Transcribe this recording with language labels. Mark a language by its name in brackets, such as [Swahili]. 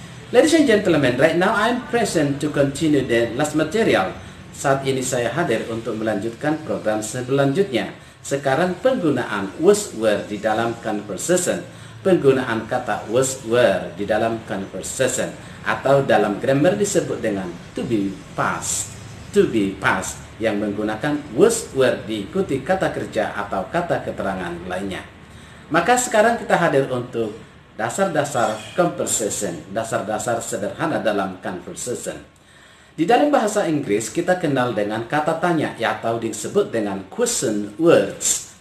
[English] Ladies and gentlemen, right now I'm present to continue the last material. [Indonesian] Saat ini saya hadir untuk melanjutkan program selanjutnya. Sekarang penggunaan was were di dalam conversation. Penggunaan kata was were di dalam conversation. Atau dalam grammar disebut dengan to be past. To be past yang menggunakan was were diikuti kata kerja atau kata keterangan lainnya. Maka sekarang kita hadir untuk dasar-dasar conversation. Dasar-dasar sederhana dalam conversation. Di dalam bahasa Inggris kita kenal dengan kata tanya atau disebut dengan question words.